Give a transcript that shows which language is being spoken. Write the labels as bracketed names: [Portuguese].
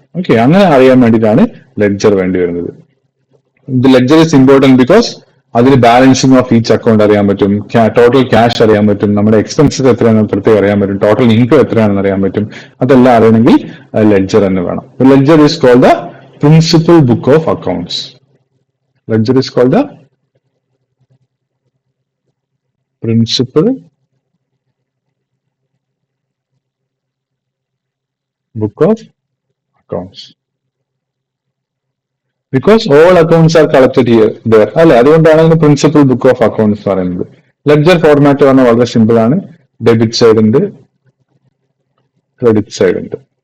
[Malayalam] Okay, അങ്ങനെ അറിയാൻ വേണ്ടിയിട്ടാണ് ലെഡ്ജർ വേണ്ടി വരുന്നത്. [English] the ledger is important because [Malayalam] അതിന് ബാലൻസിങ് ഓഫ് ഈച്ച് അക്കൗണ്ട് അറിയാൻ പറ്റും, ടോട്ടൽ ക്യാഷ് അറിയാൻ പറ്റും, നമ്മുടെ എക്സ്പെൻസസ് എത്രയാണെന്ന് പ്രത്യേകം അറിയാൻ പറ്റും, ടോട്ടൽ ഇൻകം എത്രയാണെന്ന് അറിയാൻ പറ്റും. അതെല്ലാം അറിയണമെങ്കിൽ ലെഡ്ജർ തന്നെ വേണം. [English] Ledger is called the principal book of accounts. Ledger is called the principal book of accounts because all accounts are collected there. [Malayalam] അല്ലെ, അതുകൊണ്ടാണ് ഇതിന് പ്രിൻസിപ്പൽ ബുക്ക് ഓഫ് അക്കൗണ്ട്സ് പറയുന്നത്. ലെഡ്ജർ ഫോർമാറ്റ് പറഞ്ഞാൽ വളരെ സിമ്പിൾ ആണ്. ഡെബിറ്റ് സൈഡ് ഉണ്ട്, credit side ഉണ്ട്.